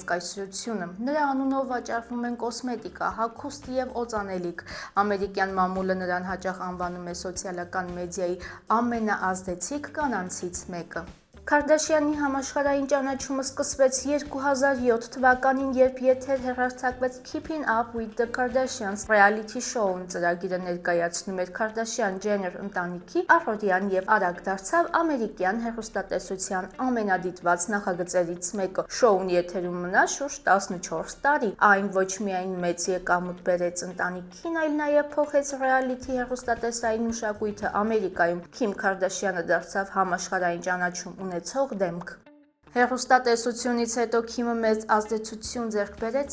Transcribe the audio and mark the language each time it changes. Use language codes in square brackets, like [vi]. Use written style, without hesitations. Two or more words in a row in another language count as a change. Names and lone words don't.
[hy] կայսրությունը։ Նրա անունով վաճառվում են կոսմետիկա, հագուստ եւ օծանելիք։ Ամերիկյան մամուլը նրան հաճախ անվանում է սոցիալական մեդիայի ամենաազդեցիկ կանանցից մեկը։ Քարդաշյանի համաշխարհային ճանաչումը սկսվեց 2007 թվականին, երբ եթեր հեռարձակվեց Keeping Up with the Kardashians [en] reality show-ն։ [hy] Ծրագիրը ներկայացնում էր Քարդաշյան-Ջեներ ընտանիքի առօրյան եւ արագ դարձավ ամերիկյան հեռուստատեսության ամենադիտված նախագծերից մեկը։ Շոուն եթերում մնաց շուրջ 14 տարի։ Այն ոչ միայն մեծ եկամուտ բերեց ընտանիքին, այլ նաեւ փոխեց reality հեռուստատեսային մշակույթը Ամերիկայում։ Քիմ Քարդաշյանը դարձավ համաշխարհային ճանաչում ունեցող դեմք։ Հեռուստատեսությունից հետո Քիմը մեծ ազդեցություն ձեռք բերեց